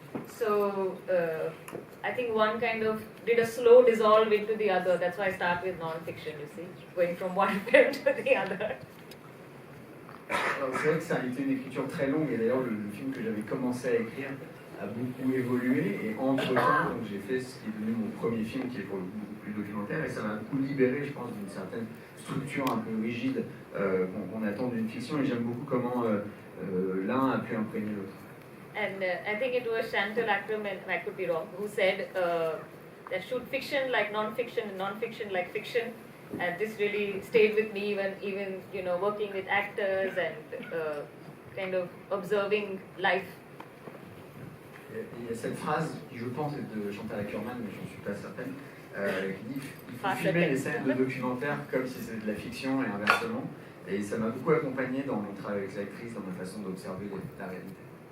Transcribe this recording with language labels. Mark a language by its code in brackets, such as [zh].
[en] So I think one kind of did a slow dissolve into the other. That's why I start with non-fiction, you see, going from one film to the other. [fr] Alors, c'est vrai que ça a été une écriture très longue, et d'ailleurs le film que j'avais commencé à écrire a beaucoup évolué, et entre-temps, donc, j'ai fait ce qui est devenu mon premier film, qui est pour le coup beaucoup plus documentaire, et ça m'a beaucoup libéré, je pense, d'une certaine structure un peu rigide qu'on attend d'une fiction, et j'aime beaucoup comment l'un a pu imprégner l'autre. [en] And I think it was Chantal Ackerman, and I could be wrong, who said that shoot fiction like non-fiction and non-fiction like fiction. And this really stayed with me even working with actors and kind of observing life. [fr] Il y a cette phrase qui, je pense, est de Chantal Ackerman, mais je n'en suis pas certaine, qui dit il faut filmer les scènes de documentaire comme si c'était de la fiction et inversement. Et ça m'a beaucoup accompagné dans mon travail avec l'actrice, dans ma façon d'observer la réalité.